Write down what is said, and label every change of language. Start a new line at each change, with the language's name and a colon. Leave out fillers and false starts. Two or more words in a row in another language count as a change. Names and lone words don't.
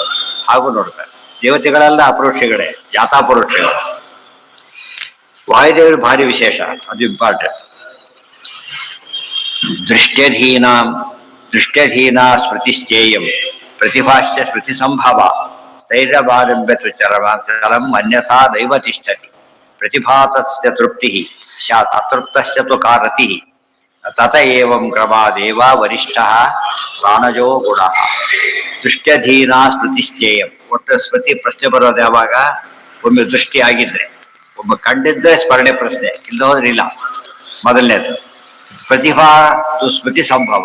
Kannada: ಹಾಗೂ ನೋಡ್ತಾರೆ ದೇವತೆಗಳೆಲ್ಲ ಅಪರೋಕ್ಷಗಳೇ, ಜಾತಾಪರೋಕ್ಷಗಳು. ವಾಯುದೇವರು ಭಾರಿ ವಿಶೇಷ, ಅದು ಇಂಪಾರ್ಟೆಂಟ್.
Sanskrit: ದೃಷ್ಟ್ಯಧೀನಾ ಸ್ಮೃತಿಶ್ಚೇಯಂ ಪ್ರತಿಭಾಶ್ಚ ಸ್ಮೃತಿ ಸಂಭವ ಸ್ಥೈರ್ಯವಾರಂಭ್ಯತು ಚಲಂ ಅನ್ಯಥಾ ದೈವ ತಿಷ್ಠತಿ ಪ್ರತಿಭಾತಸ್ಯ ತೃಪ್ತಿ ಸ್ಯಾತ್ ಅತೃಪ್ತಸ್ಯ ತು ಕಾರತಿ ತತ ಏವಂ ಕ್ರಮಾದೇವ ವರಿಷ್ಠಃ ಪ್ರಾಣಜೋ ಗುಣಃ. ದೃಷ್ಟ್ಯಧೀನಾ ಸ್ಮೃತಿಶ್ಚೇಯಂ.
Kannada: ಒಟ್ಟು ಸ್ಮೃತಿ ಪ್ರಶ್ನೆ ಬರೋದು ಯಾವಾಗ? ಒಮ್ಮೆ ದೃಷ್ಟಿ ಆಗಿದ್ರೆ, ಒಬ್ಬ ಕಂಡಿದ್ರೆ ಸ್ಮರಣೆ ಪ್ರಶ್ನೆ, ಇಲ್ಲ ಹೋದ್ರೆ ಇಲ್ಲ. ಮೊದಲನೇದು
Sanskrit: ಪ್ರತಿಭಾ ಸ್ಮೃತಿ ಸಂಭವ.